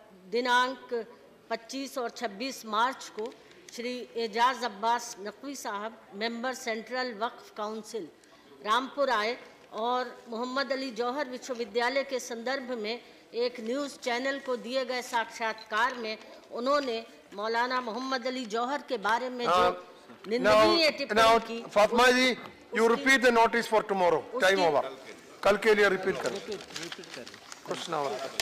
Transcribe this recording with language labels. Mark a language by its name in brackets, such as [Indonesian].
[Hindi] दिनांक 25 और 26 मार्च को श्री एजाज अब्बास नकवी साहब, मेंबर सेंट्रल वक्फ काउंसिल, रामपुर आए और मोहम्मद अली जौहर विश्वविद्यालय के संदर्भ में एक न्यूज़ चैनल को दिए गए साक्षात्कार में उन्होंने मौलाना मोहम्मद अली जौहर के बारे में जो निंदनीय टिप्पणी की। फातिमा जी, [English] you repeat the notice for tomorrow. Time over. [Hindi] कल के लिए रिपीट करो। कुछ ना होगा।